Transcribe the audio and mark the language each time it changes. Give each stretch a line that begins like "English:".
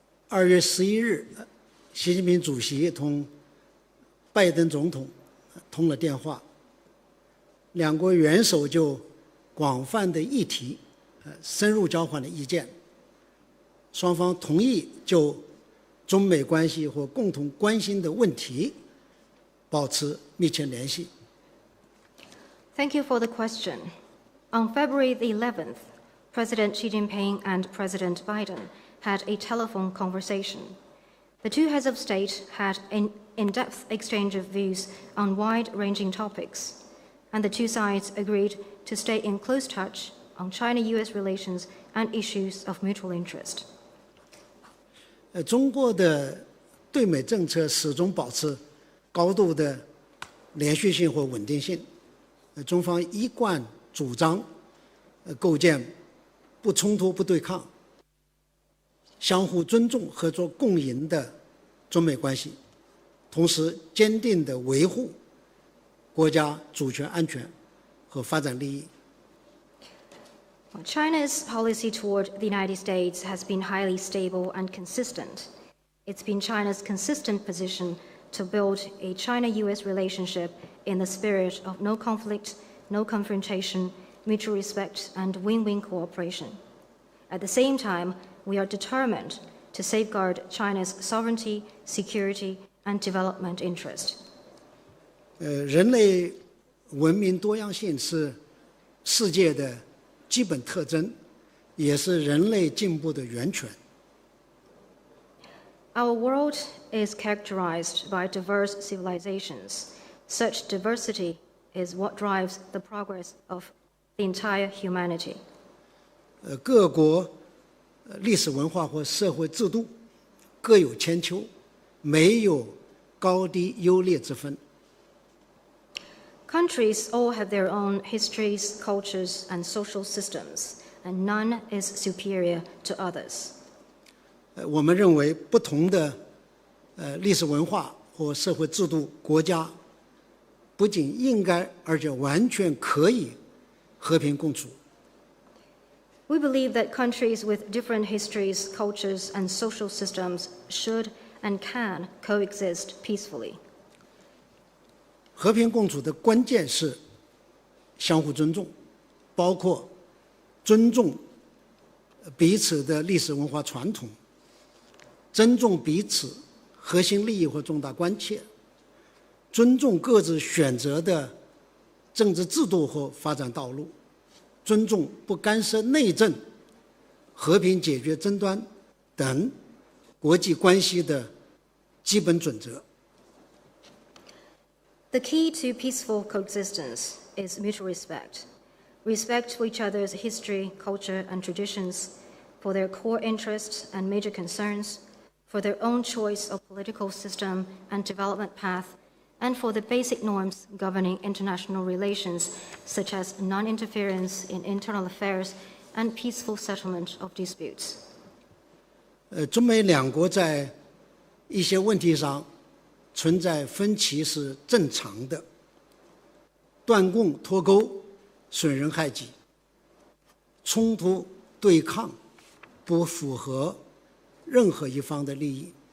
Chinese: 2月11日，习近平主席同拜登总统通了电话，两国元首就广泛的议题深入交换了意见，双方同意就中美关系或共同关心的问题保持密切联系。
English: Thank you for the question. On February the 11th, President Xi Jinping and President Biden had a telephone conversation. The two heads of state had an in-depth exchange of views on wide-ranging topics, and the two sides agreed to stay in close touch on China-US relations and issues of mutual interest.
Chinese: 中国的对美政策始终保持高度的连续性或稳定性。中方一贯主张构建不冲突、不对抗、相互尊重、合作共赢的中美关系，同时坚定地维护国家主权、安全和发展利益。
English: China's policy toward the United States has been highly stable and consistent. It's been China's consistent position to build a China-US relationship in the spirit of no conflict, no confrontation, mutual respect, and win-win cooperation. At the same time, we are determined to safeguard China's sovereignty, security, and development interest.
Chinese: 人类文明多样性是世界的基本特征，也是人类进步的源泉。
English: Our world is characterized by diverse civilizations. Such diversity is what drives the progress of the entire humanity.
Chinese: 各国历史文化或社会制度各有千秋，没有高低优劣之分。
English: Countries all have their own histories, cultures, and social systems, and none is superior to others.
Chinese: 我们认为不同的历史文化或社会制度国家不仅应该，而且完全可以和平共处。
English: We believe that countries with different histories, cultures, and social systems should and can coexist peacefully.
Chinese: 和平共处的关键是相互尊重，包括尊重彼此的历史文化传统，尊重彼此核心利益或重大关切，尊重各自选择的政治制度和发展道路，尊重不干涉内政、和平解决争端等国际关系的基本准则。
English: The key to peaceful coexistence is mutual respect. Respect for each other's history, culture, and traditions, for their core interests and major concerns, for their own choice of political system and development path, and for the basic norms governing international relations, such as non-interference in internal affairs and peaceful settlement of disputes.
Chinese: 中美两国在一些问题上存在分歧是正常的，断供脱钩损人害己，冲突对抗不符合任何一方的利益。